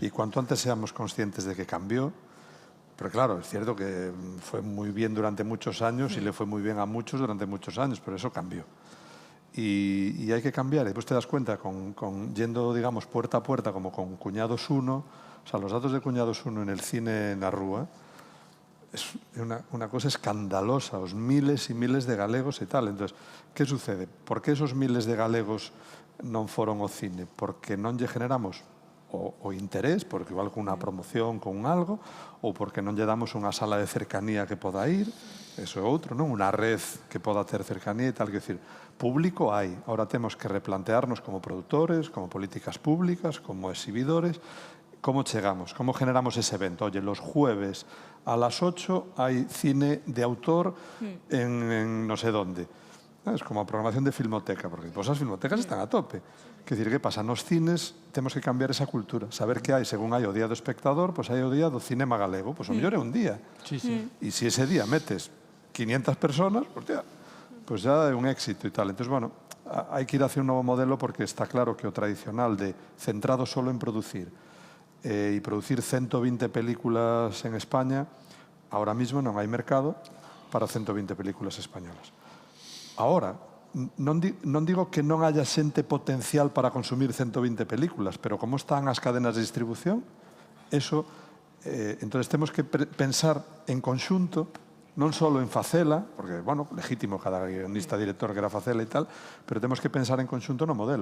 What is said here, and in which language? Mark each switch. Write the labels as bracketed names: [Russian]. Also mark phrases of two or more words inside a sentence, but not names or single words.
[Spanish] Y cuanto antes seamos conscientes de que cambió, pero claro, es cierto que fue muy bien durante muchos años y le fue muy bien a muchos durante muchos años, pero eso cambió. Y hay que cambiar. Y después te das cuenta, yendo, digamos, puerta a puerta, como con Cuñados 1, o sea, los datos de Cuñados 1 en el cine en la Rúa, es una cosa escandalosa, [Galician] os miles e miles de galegos e tal. [Spanish] Entonces, que sucede? [Galician] Por que esos miles de galegos non foron ao cine? Porque non lle generamos o interés, porque igual con unha promoción, con algo, ou porque non lle damos unha sala de cercanía que poda ir, eso é outro, non? Unha red que poda ter cercanía e tal. [Spanish] Que decir, [Galician] público hai. [Spanish] Ahora temos que replantearnos como productores, como políticas públicas, como exhibidores, ¿cómo llegamos? ¿Cómo generamos ese evento? Oye, los jueves a las 8 hay cine de autor en no sé dónde. Es como programación de filmoteca, porque pues, las filmotecas están a tope. Es decir, ¿qué pasa? Nos cines tenemos que cambiar esa cultura. [Galician] Saber que hai, según hai o día do espectador, pues hai o día do cinema galego. Pues o mellor é un día. Sí, sí. [Spanish] Y si ese día metes 500 personas, pues ya é un éxito y tal. Entonces, bueno, hay que ir hacia un nuevo modelo porque está claro que o tradicional de centrado solo en producir y producir 120 películas en España, ahora mismo [Galician] non hai mercado [Spanish] para 120 películas españolas. [Galician] Ahora, non digo que non haya xente potencial para consumir 120 películas, pero como están as cadenas de distribución, eso, entonces temos que pensar en conxunto, non só en facela, porque, bueno, legítimo cada guionista, director que era facela e tal, pero temos que pensar en conxunto no modelo.